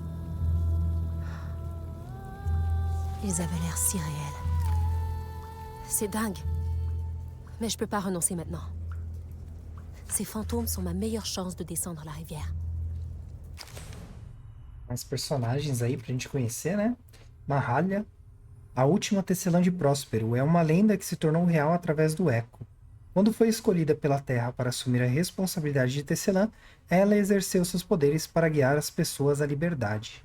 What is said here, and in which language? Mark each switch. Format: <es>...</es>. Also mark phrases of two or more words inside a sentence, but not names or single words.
<fr>Ils avaient l'air si réels. C'est dingue. Mais je peux pas renoncer maintenant. Ces fantômes sont ma meilleure chance de descendre la rivière.</fr> <pt>Mais personagens aí pra gente conhecer, né? Mahalia, a última tecelã de Próspero, é uma lenda que se tornou real através do Eco. Quando foi escolhida pela Terra para assumir a responsabilidade de tecelã, ela exerceu seus poderes para guiar as pessoas à liberdade.</pt>